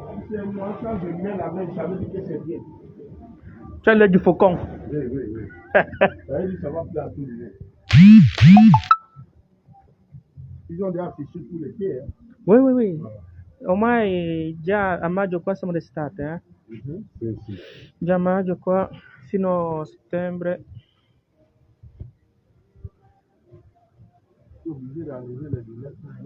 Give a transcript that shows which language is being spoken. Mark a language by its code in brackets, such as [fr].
[fr] C'est moi, quand je mets la main, ça veut dire que c'est bien. Tu as l'air du faucon. Oui, oui, oui. Ça veut dire que ça va plaire à tout le monde. Ils ont déjà fichu tous les pieds. Hein. Oui, oui, oui. [it] Ormai già a maggio qua siamo d'estate, eh? Sì. Già a maggio qua fino a settembre. [fr] Je suis obligé d'enlever les lunettes.